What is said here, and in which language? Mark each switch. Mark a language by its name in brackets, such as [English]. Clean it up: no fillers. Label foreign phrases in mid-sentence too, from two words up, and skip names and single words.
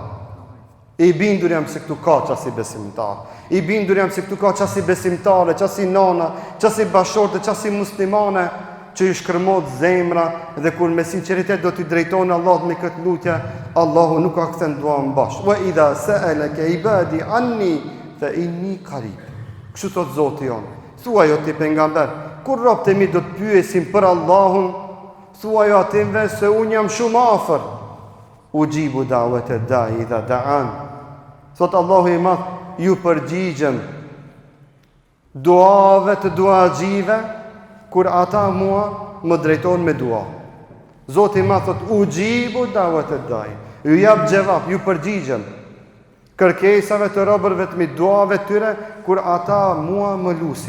[Albanian] I bindur jam se këtu ka qasi besimtar. I bindur jam se këtu ka qasi besimtare, qasi nana, qasi bashorte, qasi muslimane, që i shkërmot zemra dhe kur me sinceritet do t'i drejtonë Allah me këtë lutje, Allahu nuk ka kthen duan bashkë. [Arabic] وإذا سألك عبادي عني فإني قريب. [Albanian] Kështu thot Zoti jon. Thuaj o ti pejgamber, kur robët e mi do të pyesin për Allahun, thuaj atyve se unë jam shumë afër. [Arabic] أجيب دعوة الداع إذا دعان. [Albanian] Thot Allahu i madh, ju përgjigjem duave të duaxhive kur ata mua më drejtojnë me dua. Zoti ma thot, [Arabic] أجيب دعوة الداع. [Albanian] Ju jap gjevap, ju përgjigjem kërkesave të robërve të mi, duave tyre, kur ata mua më lusin.